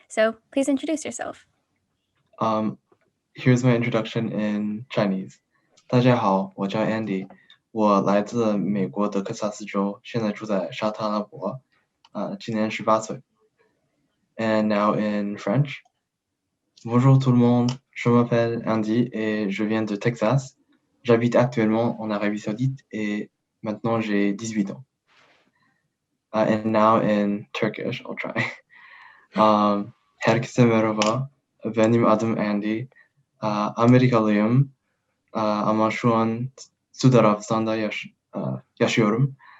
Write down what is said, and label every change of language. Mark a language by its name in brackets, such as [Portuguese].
[English] So please introduce yourself. Here's my introduction in Chinese. [Chinese] 大家好，我叫 Andy，我来自美国德克萨斯州，现在住在沙特阿拉伯，今年18岁。 [English] And now in French. [French] Bonjour tout le monde, je m'appelle Andy et je viens de Texas. J'habite actuellement en Arabie Saoudite et maintenant j'ai 18 ans. [English] And now in Turkish, I'll try. [Turkish] Herkese merhaba, benim adım Andy. Amerikalıyım. Ama şu an Suudi Arabistan'da yaşıyorum.